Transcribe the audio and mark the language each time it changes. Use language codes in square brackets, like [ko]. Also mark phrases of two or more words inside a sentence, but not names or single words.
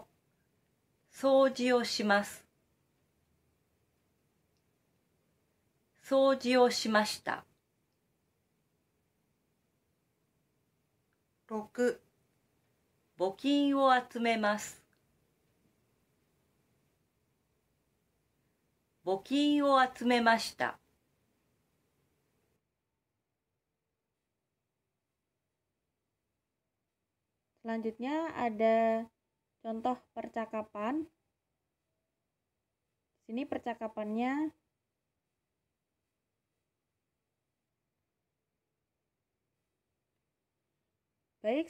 [ja] 掃除をします。掃除をしました。6. 募金を集めます。募金を集めました。 [id] Selanjutnya ada contoh percakapan. Di sini percakapannya baik.